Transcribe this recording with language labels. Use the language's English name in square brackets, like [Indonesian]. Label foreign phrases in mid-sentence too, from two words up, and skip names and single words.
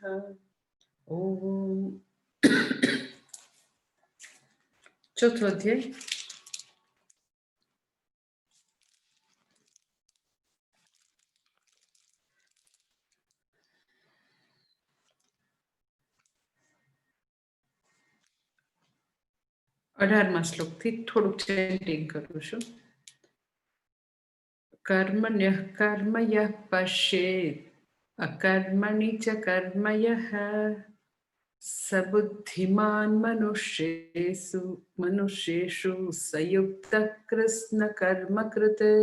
[Gujarati] ઓમ। ચોથો અધ્યાય। 18મા શ્લોકથી થોડુંક ચેન્ટિંગ કરું છું। [Sanskrit] कर्मण्यः कर्म यः पश्येत् अकर्मणि च कर्म यः स बुद्धिमान् मनुष्येषु स युक्तः कृत्स्नकर्मकृत्।